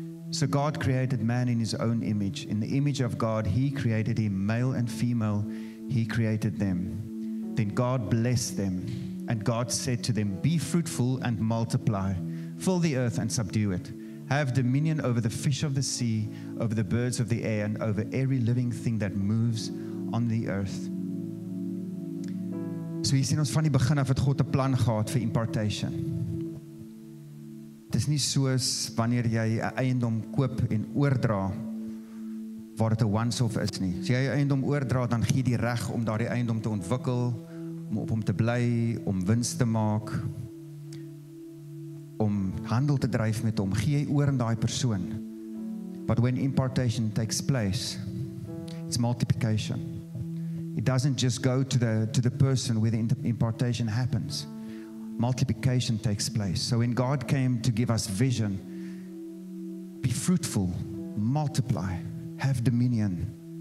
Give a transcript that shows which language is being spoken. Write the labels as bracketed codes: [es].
[en] So God created man in his own image. In the image of God, he created him, male and female, he created them. Then God blessed them, and God said to them, be fruitful and multiply, fill the earth and subdue it. Have dominion over the fish of the sea, over the birds of the air, and over every living thing that moves on the earth. [af] So hier sien ons van die begin af het God 'n plan gehad vir impartation. Dit is nie soos wanneer jy 'n eiendom koop en oordra waar dit 'n once-off is nie. As jy 'n eiendom oordra, dan gee jy die reg om daardie eiendom te ontwikkel, om op hom te bly, om wins te maak, om handel te dryf met hom, gee jy oor aan daai persoon. [en] But when impartation takes place, it's multiplication. It doesn't just go to the person where the impartation happens. Multiplication takes place. So when God came to give us vision, be fruitful, multiply, have dominion.